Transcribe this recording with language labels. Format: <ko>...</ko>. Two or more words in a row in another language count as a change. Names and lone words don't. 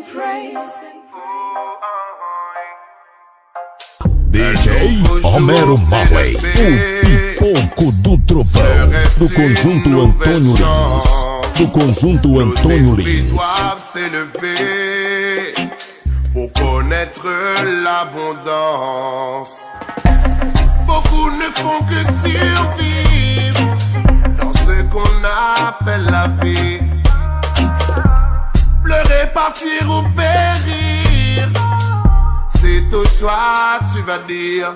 <pt>praise. DJ Romero Marley, o pipoco do trovão, do conjunto Antônio Lins, do conjunto Antônio Lins.</pt> <fr>S'élever pour connaître l'abondance. Beaucoup ne font que survivre dans ce qu'on appelle la vie. Pleurer, partir ou périr, c'est au choix, tu vas dire.</fr>